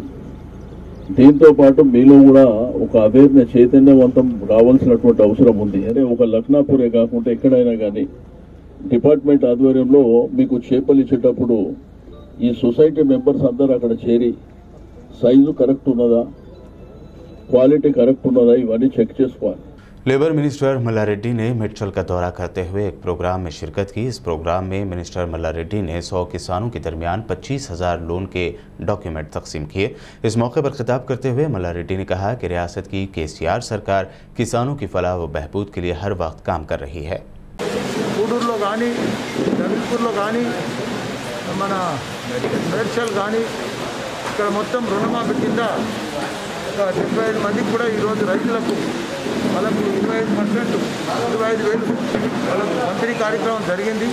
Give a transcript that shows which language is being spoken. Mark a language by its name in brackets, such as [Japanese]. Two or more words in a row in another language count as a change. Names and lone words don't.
[Telugu] దీంతో పాటు మీలో కూడా ఒక అవేర్నెస్ చైతన్యవంతం రావాల్సినటువంటి అవసరం ఉంది. అంటే ఒక లక్నాపూరే కాకుండా ఎక్కడైనా కానీ డిపార్ట్మెంట్ ఆధ్వర్యంలో మీకు చేపలు ఇచ్చేటప్పుడు ఈ [English] society members [Telugu] అందరూ అక్కడ చేరి [English] size correct [Telugu] ఉన్నదా, [English] quality correct [Telugu] ఉన్నదా ఇవన్నీ చెక్ చేసుకోవాలి. [English] labour minister [Urdu] ملا ریڈی نے میڑچل کا دورہ کرتے ہوئے ایک پروگرام میں شرکت کی. اس پروگرام میں منسٹر ملا ریڈی نے 100 کسانوں کے درمیان 25,000 لون کے ڈاکیومنٹ تقسیم کیے. اس موقع پر خطاب کرتے ہوئے ملا ریڈی نے کہا کہ ریاست کی کے سی آر سرکار کسانوں کی فلاح و بہبود کے لیے ہر وقت کام کر رہی ہے. [Telugu] కూడూరులో కానీ జగల్పూర్లో కానీ మన మేడ్చల్ కానీ ఇక్కడ మొత్తం రుణమాఫీ కింద 75 మందికి కూడా ఈరోజు రైతులకు వాళ్ళకు 25% 25,000 వాళ్ళకు పంపిణీ కార్యక్రమం జరిగింది.